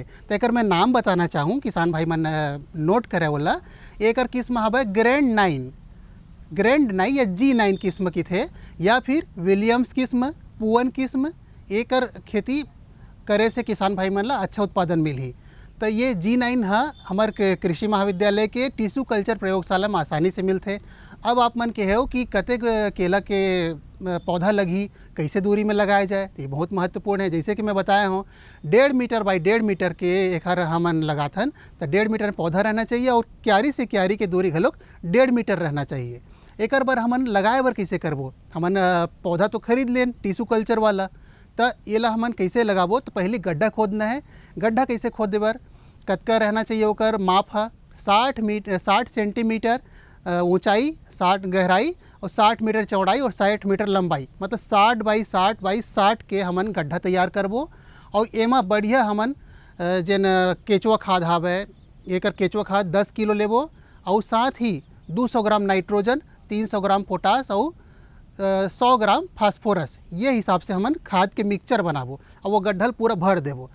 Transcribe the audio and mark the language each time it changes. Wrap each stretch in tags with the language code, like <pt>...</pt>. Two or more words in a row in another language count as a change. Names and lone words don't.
<hne>तो एकर मैं नाम बताना चाहूँ, किसान भाई मन नोट करे वाला। एकर किस्म हवे ग्रैंड 9 या G9 किस्म की थे, या फिर विलियम्स किस्म, पुअन किस्म। एकर खेती करे से किसान भाई मन ला अच्छा उत्पादन मिलही। तो ये G9 हाँ हमार कृषि महाविद्यालय के</hne> <en>tissue culture</en> <hne>प्रयोगशाला में आसानी से मिलते। अब आप मन के हो कि कतेक केला के पौधा लगी, कैसे दूरी में लगाया जाए, तो ये बहुत महत्वपूर्ण है। जैसे कि मैं बताया हूँ 1.5 मीटर बाई 1.5 मीटर के एकर हमन लगाथन, तो 1.5 मीटर पौधा रहना चाहिए और क्यारी से क्यारी के दूरी घलोक 1.5 मीटर रहना चाहिए। एकर बर हमन लगाए बर कैसे करबो, हमन पौधा तो खरीद लेन</hne> <en>tissue culture</en> <hne>वाला, तो ये ला हमन कैसे लगाबो। तो पहले गड्ढा खोदना है। गड्ढा कैसे खोदे बर, कतका रहना चाहिए ओकर माप है 60 सेंटीमीटर ऊंचाई, 60 गहराई और 60 मीटर चौड़ाई और 60 मीटर लंबाई, मतलब 60 बाई 60 बाई 60 के हमन गड्ढा तैयार करबो। और एमा बढ़िया हमन जेन केचुआ खाद हावे, एकर केचुआ खाद 10 किलो लेबो और साथ ही 200 ग्राम नाइट्रोजन, 300 ग्राम पोटास और 100 ग्राम फास्फोरस, ये हिसाब से हमन खाद के मिक्सचर बनाबो और वो गड्ढल पूरा भर देबो।</hne>